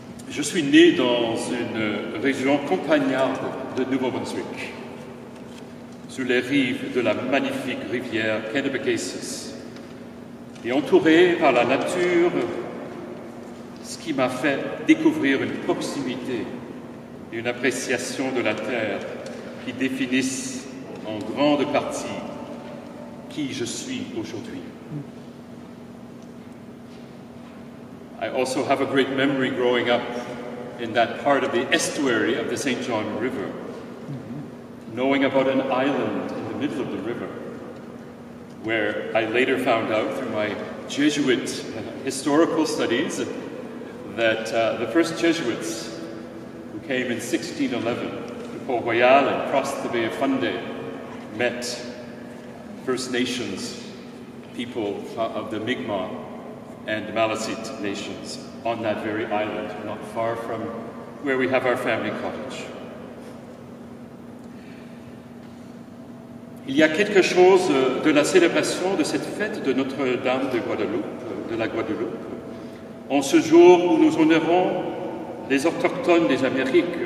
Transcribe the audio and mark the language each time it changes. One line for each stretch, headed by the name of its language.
French: Je suis né dans une région campagnarde de Nouveau-Brunswick, sur les rives de la magnifique rivière Kennebecasis, et entouré par la nature, ce qui m'a fait découvrir une proximité et une appréciation de la terre qui définissent en grande partie qui je suis aujourd'hui.
English: I also have a great memory growing up in that part of the estuary of the St. John River, knowing about an island in the middle of the river, where I later found out through my Jesuit historical studies that the first Jesuits who came in 1611 to Port Royal and crossed the Bay of Fundy met First Nations people of the Mi'kmaq and Maliseet nations on that very island, not far from where we have our family cottage.
French: Il y a quelque chose de la célébration de cette fête de Notre-Dame de Guadeloupe, de la Guadeloupe, en ce jour où nous honorons les autochtones des Amériques,